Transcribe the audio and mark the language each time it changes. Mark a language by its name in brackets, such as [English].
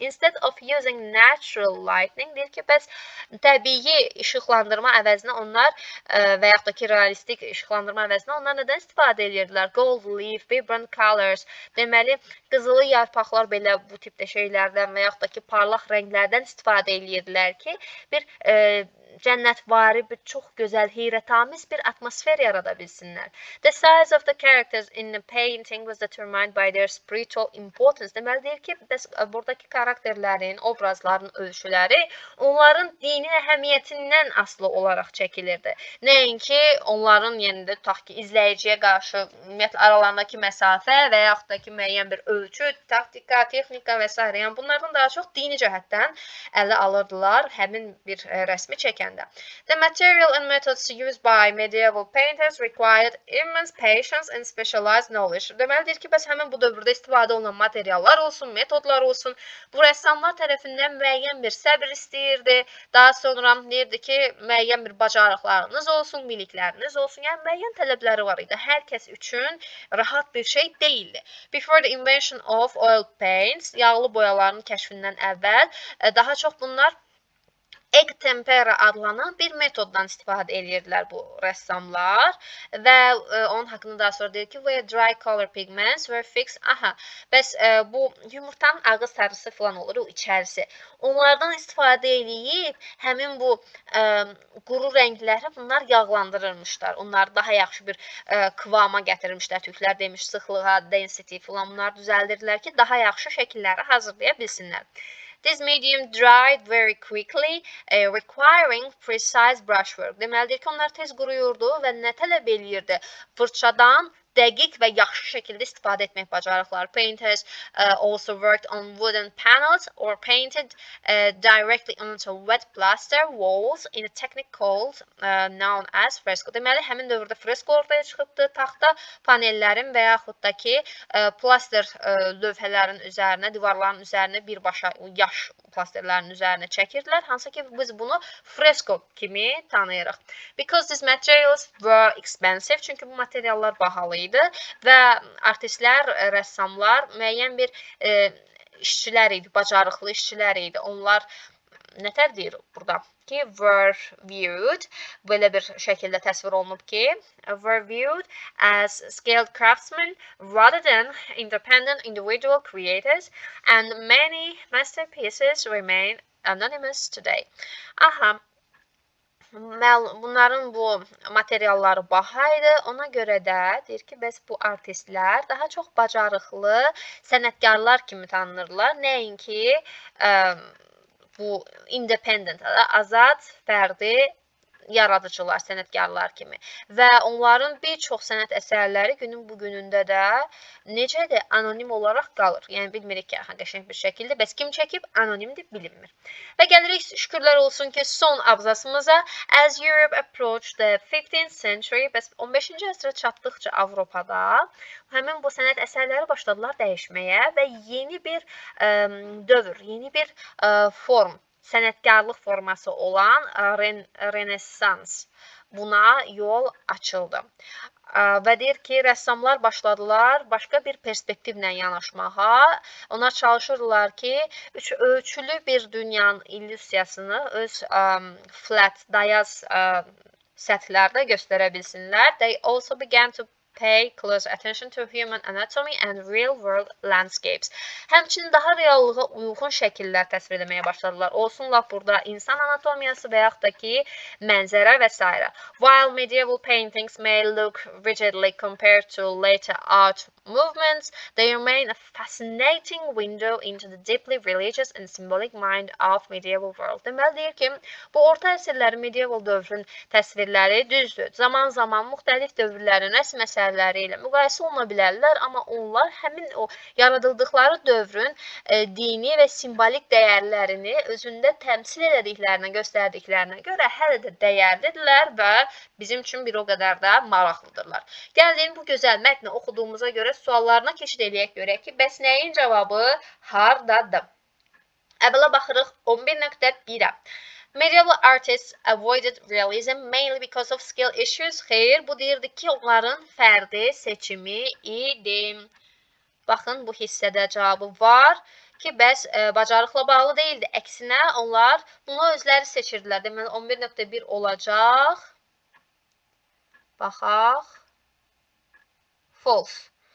[English] Instead of using natural lighting, [Azerbaijani] deyir ki, bəs təbii işıqlandırma əvəzinə onlar və yaxud da ki, realistik işıqlandırma əvəzinə onlar nədən istifadə edirdilər? [English] Gold leaf, vibrant colors, [Azerbaijani] deməli, qızılı yarpaqlar belə bu tipdə şeylərdən və yaxud da ki, parlaq rənglərdən istifadə edirdilər ki, bir cənnətvari, bir çox gözəl, heyrətamiz bir atmosfer yarada bilsinlər. [English] The size of the characters in the painting was determined by their spiritual importance. [Azerbaijani] Deməli deyir ki, buradakı karakterlərin, obrazların ölçüləri onların dini əhəmiyyətindən asılı olaraq çəkilirdi. Nəinki onların, yəni də tutaq ki, izləyiciyə qarşı ümumiyyətlə aralarındakı məsafə və yaxud da ki, müəyyən bir ölçü, taktika, texnika və s. Yəni bunlardan daha çox dini cəhətdən ələ alırdılar həmin bir rəsmi çəkəndə. [English] The material and methods used by medieval painters required immense patience and specialized knowledge. [Azerbaijani] Deməli deyir ki, bəs həmin bu dövrdə istifadə olunan materiallar olsun, metodlar olsun, bu rəssamlar tərəfindən müəyyən bir səbr istəyirdi. Daha sonra deyirdi ki, müəyyən bir bacarıqlarınız olsun, bilikləriniz olsun. Yəni müəyyən tələbləri var idi. Hər kəs üçün rahat bir şey deyildi. [English] Before the invention of oil paints, [Azerbaijani] yağlı boyaların kəşfindən əvvəl daha çox bunlar egg tempera adlanan bir metoddan istifadə edirdilər bu rəssamlar və onun haqqında daha sonra deyir ki, [English] where dry color pigments were fixed. [Azerbaijani] Bəs bu yumurtanın ağız sarısı falan olur, o içərisi. Onlardan istifadə edib həmin bu quru rəngləri bunlar yağlandırırmışlar. Onları daha yaxşı bir kıvama gətirirmişlər. Türklər demiş, sıxlığa, density falan bunlar düzəldirdilər ki, daha yaxşı şəkilləri hazırlaya bilsinlər. [English] This medium dried very quickly, requiring precise brushwork. [Azerbaijani] Deməlidir ki, onlar tez quruyurdu və nə tələb eləyirdi? Fırçadan dəqiq və yaxşı şəkildə istifadə etmək bacarıqları. [English] Painters also worked on wooden panels or painted directly onto wet plaster walls in a technique called known as fresco. [Azerbaijani] Deməli, həmin dövrdə fresko ortaya çıxıbdı. Taxta panellərin və yaxud da ki, plaster lövhələrin üzərinə, divarların üzərinə birbaşa yaş plasterlərin üzərinə çəkirdilər. Hansı ki, biz bunu fresko kimi tanıyırıq. [English] Because these materials were expensive, [Azerbaijani] çünki bu materiallar bahalı idi və artistlər, rəssamlar müəyyən bir işçilər idi, bacarıqlı işçilər idi. Onlar nətər deyir burada ki, [English] were viewed, [Azerbaijani] belə bir şəkildə təsvir olunub ki, [English] were viewed as skilled craftsmen rather than independent individual creators and many masterpieces remain anonymous today. [Azerbaijani] Bunların bu materialları baha idi. Ona görə də deyir ki, bəs bu artistlər daha çox bacarıqlı sənətkarlar kimi tanınırlar. Nəinki bu independent, azad, fərdi yaradıcılar, sənətkarlar kimi və onların bir çox sənət əsərləri günün bu günündə də necədir? Anonim olaraq qalır. Yəni bilmirik ki, qəşəng bir şəkildə, bəs kim çəkib? Anonimdir, bilinmir. Və gəlirik şükürlər olsun ki, son abzasımıza. [English] As Europe approached the 15th century, [Azerbaijani] bəs 15-ci əsrə çatdıqca Avropada həmin bu sənət əsərləri başladılar dəyişməyə və yeni bir dövr, yeni bir form, sənətkarlıq forması olan Renessans buna yol açıldı. Və deyir ki, rəssamlar başladılar başqa bir perspektivlə yanaşmağa. Onlar çalışırdılar ki, üç ölçülü bir dünyanın illüziyasını öz flat, dayaz səthlərdə göstərə bilsinlər. [English] They also began to pay close attention to human anatomy and real-world landscapes. [Azerbaijani] Həmçinin daha reallığa uyğun şəkillər təsvir etməyə başladılar. Olsunlar burada insan anatomiyası və yaxud da ki, mənzərə və s. [English] While medieval paintings may look rigidly compared to later art movements, they remain a fascinating window into the deeply religious and symbolic mind of medieval world. [Azerbaijani] Deməli deyir ki, bu orta əsrlərin medieval dövrün təsvirləri düzdür. Zaman-zaman müxtəlif dövrlərin rəsm əsərləri ilə müqayisə oluna bilərlər, amma onlar həmin o yaradıldıqları dövrün dini və simbolik dəyərlərini özündə təmsil edədiklərinə, göstərdiklərinə görə hələ də dəyərlidirlər və bizim üçün bir o qədər də maraqlıdırlar. Gəlin bu gözəl mətni oxuduğumuza görə suallarına keçid eləyək, görək ki, bəs nəyin cavabı hardadır? Əvvəla baxırıq 11.1-ə. [English] Medieval artists avoided realism mainly because of skill issues. [Azerbaijani] Xeyr, bu deyirdi ki, onların fərdi seçimi idi. Baxın, bu hissədə cavabı var ki, bəs bacarıqla bağlı deyildi. Əksinə, onlar bunu özləri seçirdilər. Deməli, 11.1 olacaq. Baxaq. False.